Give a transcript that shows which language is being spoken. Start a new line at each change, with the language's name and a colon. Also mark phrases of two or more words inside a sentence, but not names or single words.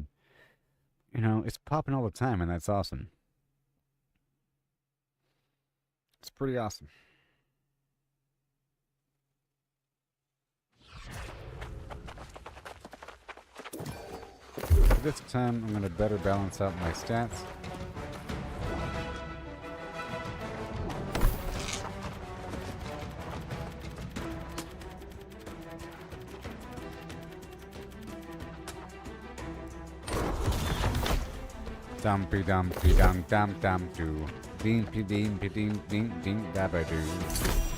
English: You know, it's popping all the time, and that's awesome. It's pretty awesome. This time, I'm going to better balance out my stats. Dumpy dumpy dum dum dum doo. Dimpy dimpy ding ding ding dabba doo.